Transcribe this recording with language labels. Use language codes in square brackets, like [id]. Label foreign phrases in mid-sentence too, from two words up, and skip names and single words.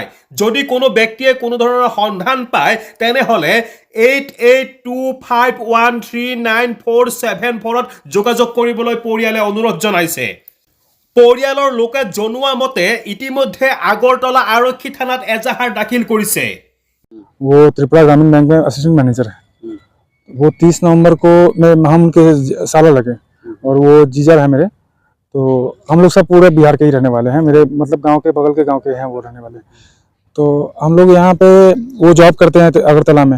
[as] যদি কোনো ব্যক্তিয়ে কোনো ধৰণৰ সন্ধান পায় তেনেহ'লে 8825139474ত যোগাযোগ কৰিবলৈ পৰিয়ালে অনুৰোধ জনাইছে। পৰিয়ালৰ লোকে জনোৱা মতে ইতিমধ্যে আগৰতলা আৰক্ষী থানাত এজাহাৰ দাখিল কৰিছে। [hi] वो त्रिपुरा ग्रामीण बैंक में असिस्टेंट मैनेजर है। वो 30 नवंबर को हम उनके साला लगे और वो जीजर है मेरे। तो हम लोग सब पूरे बिहार के ही रहने वाले हैं, मेरे मतलब गांव के बगल के गांव के हैं वो रहने वाले। तो हम लोग यहाँ पे वो जॉब करते हैं अगरतला में।